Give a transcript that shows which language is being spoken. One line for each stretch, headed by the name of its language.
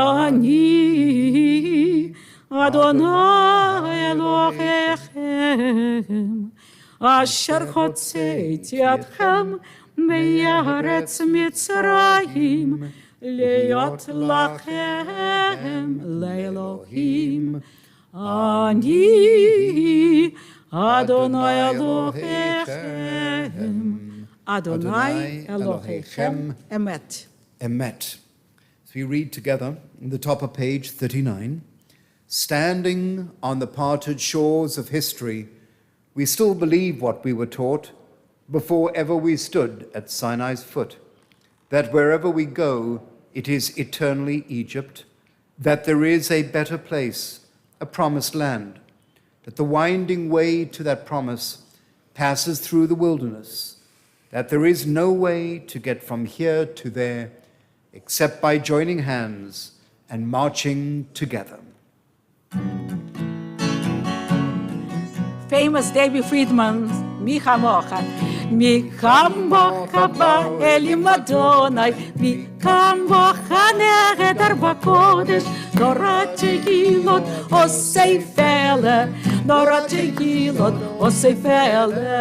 Hebrew: אני אדוני אלוהיכם, אשר הוצאתי אתכם מארץ מצרים, להיות לכם לאלוהים. אני אדוני אלוהיכם, אדוני אלוהיכם אמת. Emet.
English: So we read together in the top of page 39. Standing on the parted shores of history, we still believe what we were taught before ever we stood at Sinai's foot, that wherever we go, it is eternally Egypt, that there is a better place, a promised land, that the winding way to that promise passes through the wilderness, that there is no way to get from here to there except by joining hands and marching together.
Hebrew: Famous David Friedman, מי כמוך, מי כמוך באלים אדוני, מי כמוך נהדר בקודש, נורא תהילות עושי פלא, נורא תהילות עושי פלא.